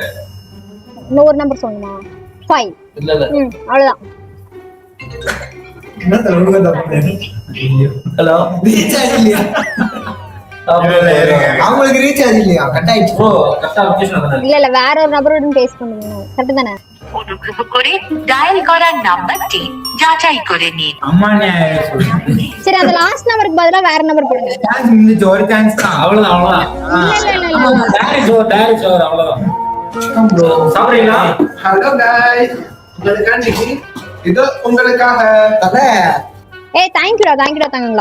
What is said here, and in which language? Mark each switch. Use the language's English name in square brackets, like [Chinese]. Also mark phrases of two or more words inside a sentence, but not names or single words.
[Tamil] இன்னொரு நம்பர் சொல்லுமா? 5. இல்ல இல்ல அவ்வளவுதான். என்ன சொல்லுங்க? ஹலோ ரீசார்ஜ் இல்லையா? அவங்களுக்கு ரீசார்ஜ் இல்லையா? கட் ஆயிடுச்சு ப்ரோ. கரெக்ட்டா லொகேஷன் வந்தா இல்ல வேற ஒரு நம்பரோட பேஸ் பண்ணுங்க. கரெக்ட் தானே? [Bangla] অনুগ্রহ করে ডায়াল করার নাম্বারটি যাচাই করে নিন। [Tamil] அம்மா நியாய சரி அந்த லாஸ்ட் நம்பருக்கு பதிலா வேற நம்பர் போடுங்க. சான்ஸ் இந்த ஒரு சான்ஸ் தான். அவ்வளவுதான் அவ்வளவுதான். [English] direct over [Tamil] அவ்வளவுதான். ப்ரோ சாப்பிடுறீங்களா? [English] hello guys, [Tamil] உங்களுக்காண்டி இது உங்களுக்காக தல. ஏய் தேங்க் யூடா, தேங்க் யூடா தங்கங்களா.